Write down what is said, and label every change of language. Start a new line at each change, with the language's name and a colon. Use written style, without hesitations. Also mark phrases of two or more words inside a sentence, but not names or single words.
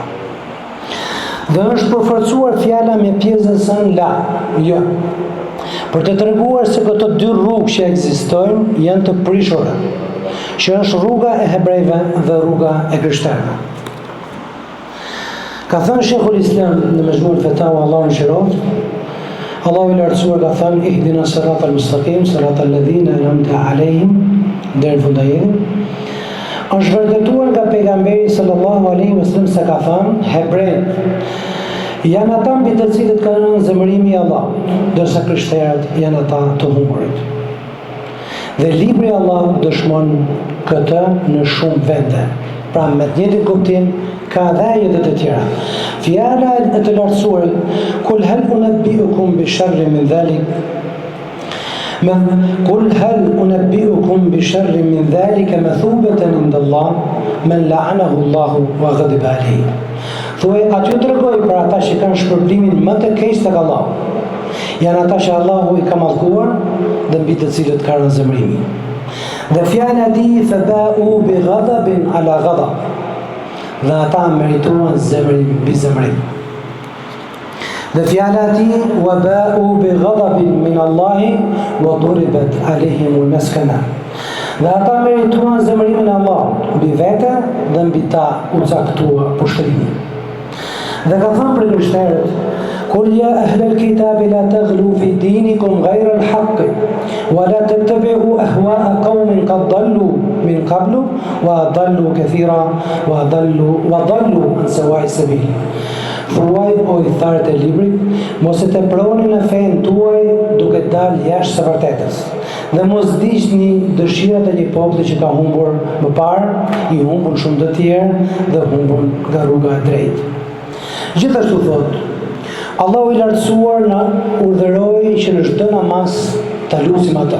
Albanian: Dhe është përforcuar fjala me pjesën sën la, jo, për të treguar se këto dy rrugë që ekzistojnë janë të prishura, që është rruga e hebrejve dhe rruga e krishterëve. Ka thënë Sheikhul Islam në Mejmu'ul Fatawa, Allahu mëshiroft, Allahu i lartësuar ka thënë
Arabic: اهدنا الصراط المستقيم صراط الذين أنعمت عليهم,
Albanian: deri në fund ajetit. Është vërtetuar nga pejgamberi
Arabic: صلى الله عليه وسلم
Albanian: se ka thënë hebrejt janë ata mbi të cilët ka rënë zemërimi i Allahut, ndërsa krishterët janë ata të humburit. Dhe libri i Allahut dëshmon këtë në shumë vende. Pra me të njëjtin kuptim ka dhe ajetet të tjera. Fjala e të lartësuar
Arabic: قل هل أنبئكم بشر من ذلك قل هل أنبئكم بشر من ذلك مثوبة عند الله من لعنه الله وغضب عليه.
Albanian: Thuaj, aty u tregoj për ata që kanë shpërblimin më të keq tek Allahu. Janë ata që Allahu i ka mallkuar dhe mbi të cilët ka rënë zemrimi. Dhe fjala e tij
Arabic: فباءوا بغضب على غضب.
Albanian: Dhe ata merituan zemrim mbi zemrim. Dhe fjala e tij
Arabic: وباءوا بغضب من الله وضربت عليهم المسكنة.
Albanian: Dhe ata merituan zemrimin e Allahut mbi vete dhe mbi ta u caktua pushtërimi. Dhe ka thënë për krishterët,
Arabic: قل يا أهل الكتاب لا تغلوا في دينكم غير الحق ولا تتبعوا أهواء قوم قد ضلوا من قبل وضلوا كثيرا وضلوا عن سواء السبيل.
Albanian: Thuaj, o i tharët e librit, mos e teproni në fenë tuaj duke dalë jashtë së vërtetës, dhe mos ndiqni dëshirat e një populli që ka humbur më parë, i humbur shumë të tjerë dhe humbur nga rruga e drejtë. Gjithashtu thot, Allahu i lartësuar na urdhëroi që në çdo namaz ta lutim atë.